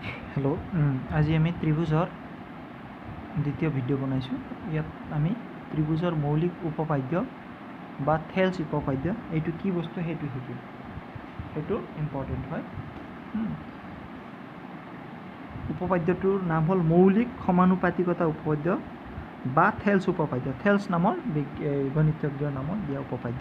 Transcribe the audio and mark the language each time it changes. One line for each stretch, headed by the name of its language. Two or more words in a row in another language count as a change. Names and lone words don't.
Assamese: হেল্ল' আজি আমি ত্ৰিভুজৰ দ্বিতীয় ভিডিঅ' বনাইছোঁ। ইয়াত আমি ত্ৰিভুজৰ মৌলিক উপপাদ্য বা থেলছ উপপাদ্য এইটো কি বস্তু সেইটো শিকিম। সেইটো ইম্পৰ্টেণ্ট হয়। উপপাদ্যটোৰ নাম হ'ল মৌলিক সমানুপাতিকতা উপপাদ্য বা থেলছ উপপাদ্য। থেলছ নামৰ গণিতজ্ঞৰ নামত দিয়া উপপাদ্য।